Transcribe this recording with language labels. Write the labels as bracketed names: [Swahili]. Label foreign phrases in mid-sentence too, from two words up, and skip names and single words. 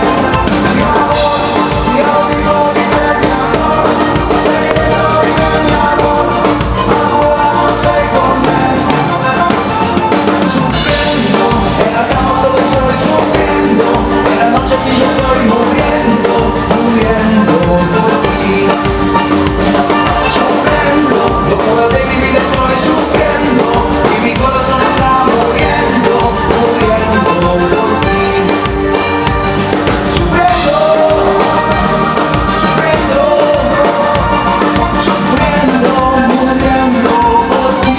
[Italian] Mio amore, io vivo di te, mio amore, sei dentro di me, mio amore, ma tu ora non sei con me. Soffrendo, e la cama solo sto soffrendo, e la noce che io sto [Spanish] muriendo, muriendo por ti. Soffrendo, locura de mi vida estoy sufriendo, y mi corazón está muriendo, muriendo por ti. Sufriendo, sufriendo, sufriendo, muriendo por ti.